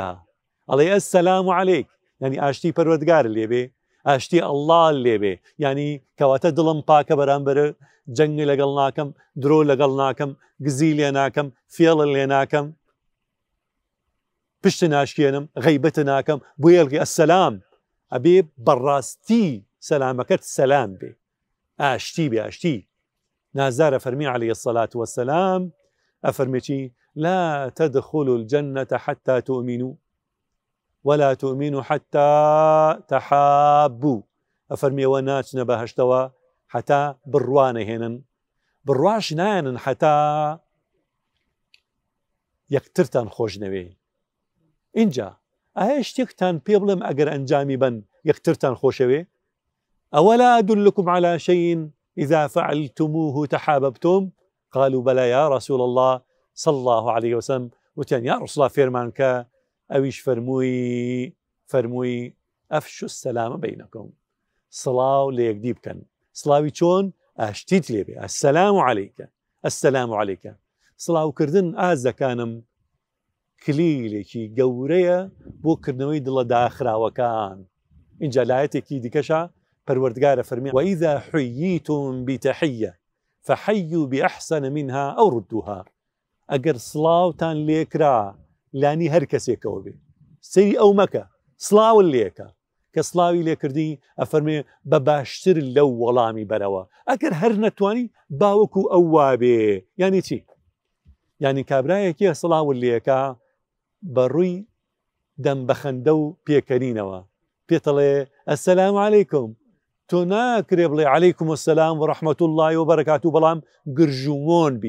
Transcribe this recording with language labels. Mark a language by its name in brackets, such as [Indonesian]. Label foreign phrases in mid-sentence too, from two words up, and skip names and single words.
[Central Kurdish] ئەڵێ [Arabic] ئەسسەلام عەلەیک، [Central Kurdish] یعنی ئاشتی پەروەردگار لێبێ، ئاشتی ئەڵڵا لێبێ، یعنی کەواتە دڵم پاکە، بەرامبەر جەنگ لەگەڵ ناکەم، درۆ لەگەڵ ناکەم، گزی لێ ناکەم، فێڵ لێ ناکەم، پشت ناشکێنم، غەیبەت ناکەم. بۆ یەڵگی ئەسسەلام ئەبێ بەڕاستی سەلامەکەت سەلام بێ، ئاشتی بێ، ئاشتی. نازارە فەرمی [Arabic] عەلەیهی السەڵات وەسەلام [Central Kurdish] ئەفەرمێ چی؟ [Arabic] لا تدخلوا الجنة حتى تؤمنوا ولا تؤمنوا حتى تحابوا. [Central Kurdish] ئەفەرمیەوە ناچنە بەهەشتەوە حتا بڕوانە هێنن، بڕواش نایەنن حتا یەکترتان خۆش نەوێ. اینجا ئایا شتێکتان پێ بڵێم ئەگەر ئەنجامی بن یەکترتان خۆشەوێ؟ [Arabic] ئەوەلا ئەدلکم على شيء إذا فعلتموه تحاببتم قالوا بلى يا رسول الله صلى الله عليه وسلم وتيان يا رسول الله [Central Kurdish] فێرمان کە ئەویش فەرمووی [Arabic] ئەفشوا السلام بينكم [Central Kurdish] سڵاو لە یەکدی بکەن. سڵاوی چۆن؟ ئاشتیت لێبێ. [Arabic] السلام عليك السلام عليك. [Central Kurdish] سڵاوکردن ئازەکانم کلیلێکی گەورەیە بۆ کردنەوەی دڵە داخراوەکان. اینجا لایەتێکی دیکەشە پەروەردگارە فەرمی [Arabic] وإذا حييتم بتحية فحيوا بأحسن منها أو ردوها. [Central Kurdish] ئەگەر سڵاوتان لێکرا لانی هەر کەسێکەوە بێ سەیری ئەو مەکە سڵاون لێکە کە سڵاوی لێکردی ئەفەرمێ بە باشتر لەو وەڵامی بەرەوە. ئەگەر هەر نەتوانی باوەکو ئەو وابێ. یعنی چی؟ یعنی کابرایەکیە سڵاون لێکە بەڕووی دەم بەخەندە و پێکەنینەوە پێتەڵێ [Arabic] ئەسەلام عەلەیکم، [Central Kurdish] تۆ ناکرێ بڵێ [Arabic] عەلەیکم السەلام وەڕەحمەت الله وبەرەکاتوه [Central Kurdish] بەڵام گرژومۆن بی.